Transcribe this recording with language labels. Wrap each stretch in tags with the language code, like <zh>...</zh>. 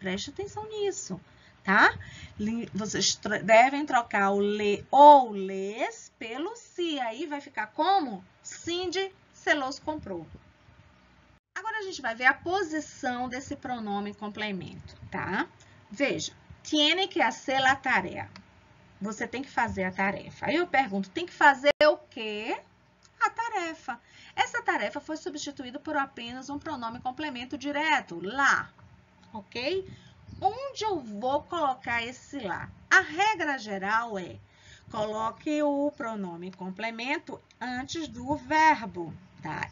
<pt>Preste atenção nisso, tá? Vocês devem trocar o le ou les pelo si. Aí vai ficar como? Cindy se los comprou. Agora, a gente vai ver a posição desse pronome complemento, tá? Veja,</pt> <es>tiene que hacer la tarea.</es> <pt>Você tem que fazer a tarefa. Aí eu pergunto, tem que fazer o quê? A tarefa. Essa tarefa foi substituída por apenas um pronome complemento direto, lá, ok? Onde eu vou colocar esse lá? A regra geral é, coloque o pronome complemento antes do verbo. Tá?</pt>